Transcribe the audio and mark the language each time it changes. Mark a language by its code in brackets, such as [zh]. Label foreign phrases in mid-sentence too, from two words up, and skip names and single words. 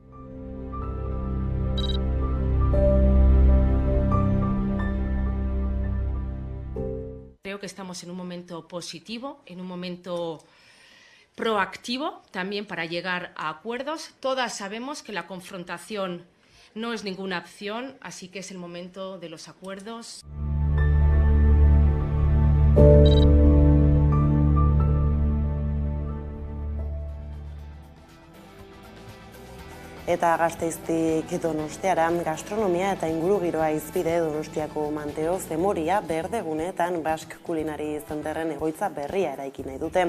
[es] Creo que estamos en un momento positivo, en un momento proactivo también para llegar a acuerdos. Todas sabemos que la confrontación no es ninguna opción, así que es el momento de los acuerdos. [eu] Eta Gasteiztik Donostiara, gastronomia eta ingurugiroa hizpide Donostiako Manteo Zemoria berdegunetan Bask Kulinari Zenterren egoitza berria eraiki nahi dute.